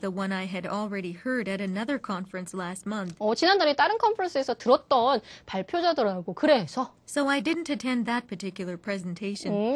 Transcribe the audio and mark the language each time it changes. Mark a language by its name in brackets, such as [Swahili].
[English] the one I had already heard at another conference last month. [Korean] 지난달에 다른 컨퍼런스에서 들었던 발표자더라고. 그래서 [English] So I didn't attend that particular presentation.